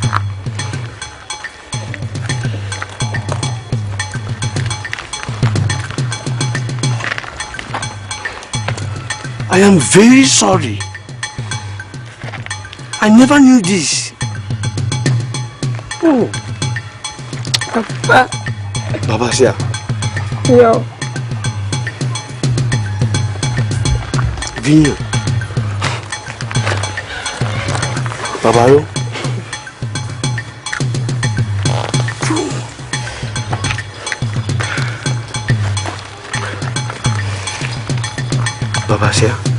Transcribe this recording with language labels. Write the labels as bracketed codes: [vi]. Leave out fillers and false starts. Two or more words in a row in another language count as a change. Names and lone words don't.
[en] I am very sorry. I never knew this. Oh. Papa. Baba Sia. Yo. Vinho. Babayo. Baba Sia.